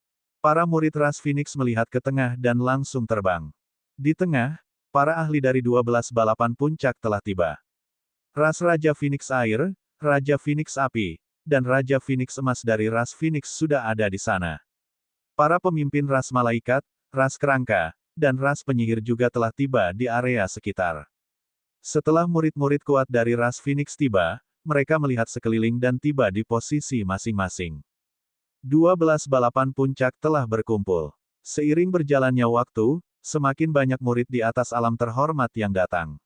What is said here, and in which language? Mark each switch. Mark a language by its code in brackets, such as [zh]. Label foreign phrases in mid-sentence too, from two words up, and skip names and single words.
[id] Para murid ras Phoenix melihat ke tengah dan langsung terbang. Di tengah, para ahli dari 12 balapan puncak telah tiba. Ras Raja Phoenix Air, Raja Phoenix Api, dan Raja Phoenix Emas dari ras Phoenix sudah ada di sana. Para pemimpin ras malaikat, ras kerangka, dan ras penyihir juga telah tiba di area sekitar. Setelah murid-murid kuat dari ras Phoenix tiba, mereka melihat sekeliling dan tiba di posisi masing-masing. 12 balapan puncak telah berkumpul. Seiring berjalannya waktu, semakin banyak murid di atas alam terhormat yang datang.